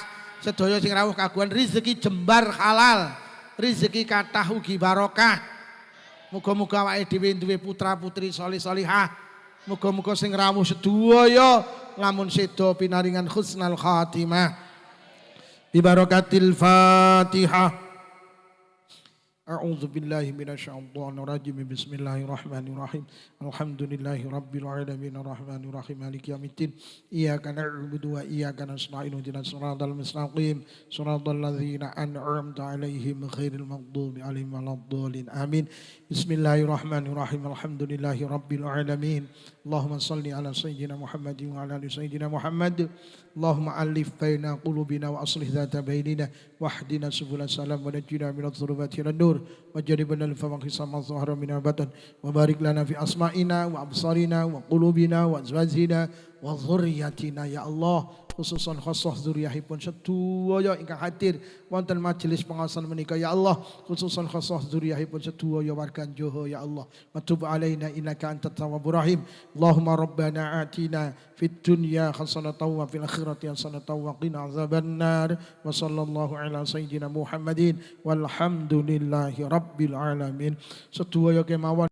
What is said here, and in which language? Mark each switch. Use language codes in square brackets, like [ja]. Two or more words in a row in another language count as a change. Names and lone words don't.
[jv] Sedaya sing rawuh kagungan rezeki jembar halal, rezeki kathah ugi barokah. Muga-muga awake dhewe duwe putra-putri salih-salihah. Muga-muga sing rawuh sedaya lamun sedo pinaringan [ar] حسن الخاتمة. ببركة الفاتحة. أعوذ بالله من الشيطان الرجيم. بسم الله الرحمن الرحيم الحمد لله رب العالمين الرحمن الرحيم مالك يوم الدين. إياك نعبد وإياك نستعين اهدنا الصراط المستقيم. صراط الذين أنعمت عليهم غير المغضوب عليهم ولا الضالين. Amin. بسم الله الرحمن الرحيم الحمد لله رب العالمين. اللهم صل على سيدنا محمد وعلى آل سيدنا محمد. اللهم ألف بين قلوبنا وأصلح ذات بيننا واهدنا سبل السلام ونجنا من الظلمات إلى النور واجربنا الفواحش ما ظهر من البطن وبارك لنا في أسماعنا وأبصارنا وقلوبنا وأزواجنا وذرياتنا يا الله. [jv] Khususan khusus dzurriyyahipun sedaya ingkang hadir wonten majelis pengaosan menika [ar] يا الله. [jv] Khususan khusus dzurriyyahipun sedaya warga Joho [ar] يا الله. وتب علينا إنك أنت التواب الرحيم اللهم ربنا آتنا في الدنيا حسنة وفي الآخرة حسنة وقنا عذاب النار. وصلى الله على سيدنا محمد والحمد لله رب العالمين. [jv] Sedaya kemawon